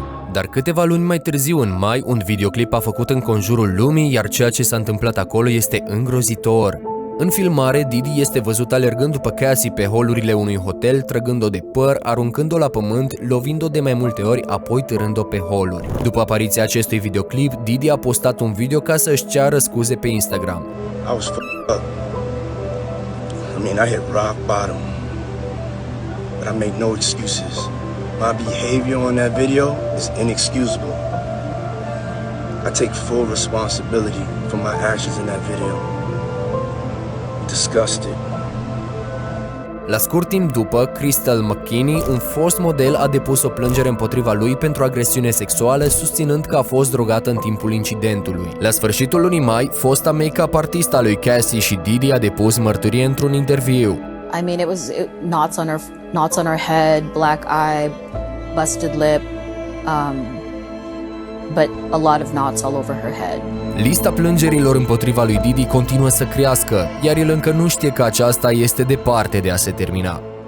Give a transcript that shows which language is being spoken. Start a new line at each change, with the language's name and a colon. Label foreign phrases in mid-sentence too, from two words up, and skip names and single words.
Romanian: Dar câteva luni mai târziu, în mai, un videoclip a făcut în conjurul lumii, iar ceea ce s-a întâmplat acolo este îngrozitor. În filmare, Diddy este văzut alergând după Cassie pe holurile unui hotel, trăgând-o de păr, aruncând-o la pământ, lovind-o de mai multe ori, apoi târând-o pe holuri. După apariția acestui videoclip, Diddy a postat un video ca să-și ceară scuze pe Instagram.
English: I was f***ed up. I mean, I hit rock bottom. But I make no excuses. My behavior on that video is inexcusable. I take full responsibility for my actions in that video. Disgusted.
Romanian: La scurt timp după, Crystal McKinney, un fost model, a depus o plângere împotriva lui pentru agresiune sexuală, susținând că a fost drogată în timpul incidentului. La sfârșitul lunii mai, fosta make-up artistă a lui Cassie și Diddy a depus mărturie într-un interviu.
English: I mean, it was knots on her head, black eye, busted lip, but a lot of knots all over her head.
Romanian: Lista plângerilor împotriva lui Diddy continuă să crească, iar el încă nu știe că aceasta este departe de a se termina.